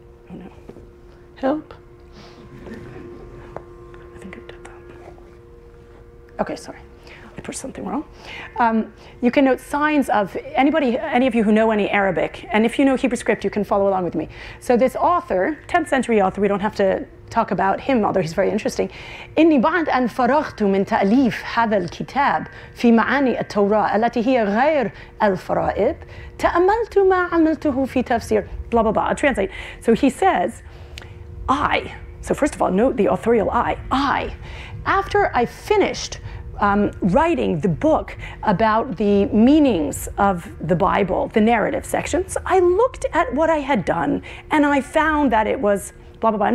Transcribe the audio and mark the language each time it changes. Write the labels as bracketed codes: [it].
[en] Oh no. Help. I think I did that. Okay, sorry. I pushed something wrong. You can note signs of any of you who know any Arabic, and if you know Hebrew script, you can follow along with me. So this author, 10th century author, we don't have to talk about him, although he's very interesting. [ar] إني بعد أن فرغت من تأليف هذا الكتاب في معاني التوراة التي هي غير الفرائض تأملت ما عملته في تفسير [en] blah blah blah. I'll translate. So he says, so first of all, note the authorial I, after I finished writing the book about the meanings of the Bible, the narrative sections, I looked at what I had done and I found that it was blah, blah, blah.